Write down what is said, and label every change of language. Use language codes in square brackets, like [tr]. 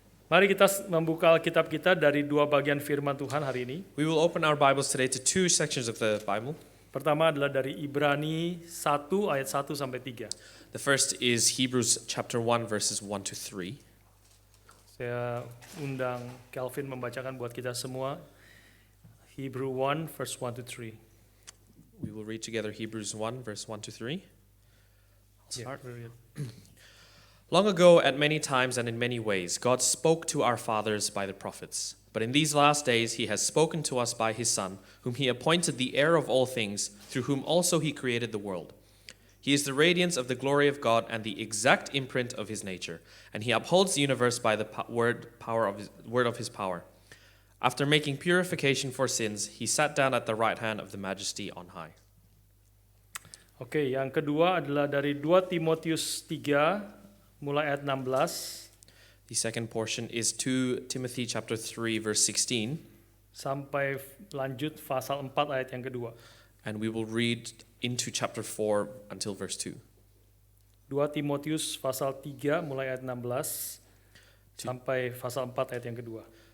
[id] Mari kita membuka Alkitab kita dari dua bagian firman Tuhan hari ini. [en] We will open our Bibles today to two sections of the Bible. [id] Pertama adalah dari Ibrani 1 ayat 1 sampai 3. [en] The first is Hebrews chapter 1 verses 1 to 3. [id] Saya undang Calvin membacakan buat kita semua [en] Hebrew 1 verse 1 to 3. We will read together Hebrews 1 verse 1 to 3. Start. Long ago, at many times and in many ways, God spoke to our fathers by the prophets. But in these last days, he has spoken to us by his Son, whom he appointed the heir of all things, through whom also he created the world. He is the radiance of the glory of God and the exact imprint of his nature, and he upholds the universe by the word of his power. After making purification for sins, he sat down at the right hand of the Majesty on high. [id] Oke, yang kedua adalah dari 2 Timotius 3 mulai ayat 16 [en] The second portion is 2 Timothy chapter 3 verse 16, [id] sampai lanjut pasal 4 ayat yang kedua. [en] and we will read into chapter 4 until verse 2. [id] 2 Timotius pasal 3 mulai ayat 16 sampai pasal 4 ayat yang kedua.